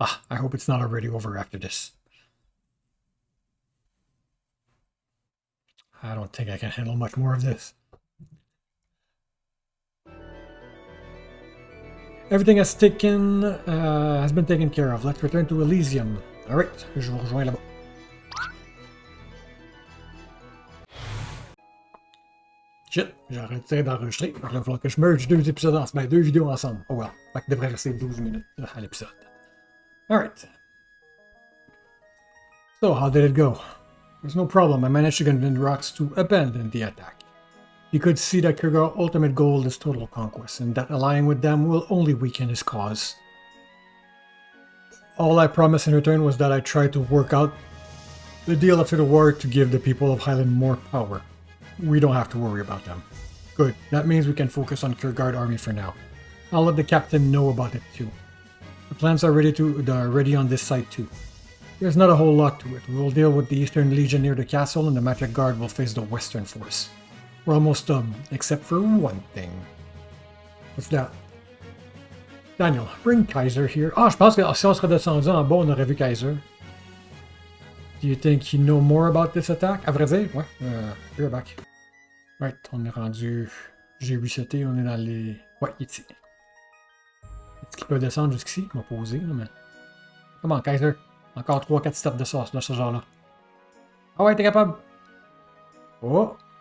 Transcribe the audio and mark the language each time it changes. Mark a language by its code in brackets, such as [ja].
[en] I hope it's not already over after this. I don't think I can handle much more of this. Everything has been taken care of. Let's return to Elysium. [fr] Alright, je vous rejoins là-bas. Shit, j'ai arrêté d'enregistrer. Il va falloir que je merge deux épisodes ensemble. Deux vidéos ensemble. [en] Oh well. [fr] Fait qu'il devrait rester 12 minutes à l'épisode. [en] Alright. So, how did it go? There's no problem. I managed to convince Rox to abandon the attack. You could see that Kierkegaard's ultimate goal is total conquest, and that allying with them will only weaken his cause. All I promised in return was that I tried to work out the deal after the war to give the people of Highland more power. We don't have to worry about them. Good. That means we can focus on Kierkegaard army for now. I'll let the captain know about it too. The plans are ready on this site too. There's not a whole lot to it. We will deal with the Eastern Legion near the castle, and the Magic Guard will face the Western force. We're almost done, except for one thing. What's that? Daniel, bring Kaiser here. [fr] Je pense que si on serait descendu en bas, on aurait vu Kaiser. [en] Do you think he know more about this attack? [fr] À vrai dire, ouais. [en] You're back. Right, [fr] on est rendu... J'ai reseté, on est dans les... Ouais, il est ici. Est-ce qu'il peut descendre jusqu'ici? Il m'a posé, là, mais... Comment, Kaiser? Encore 3-4 steps de ce genre-là. Ah ouais, t'es capable? Oh.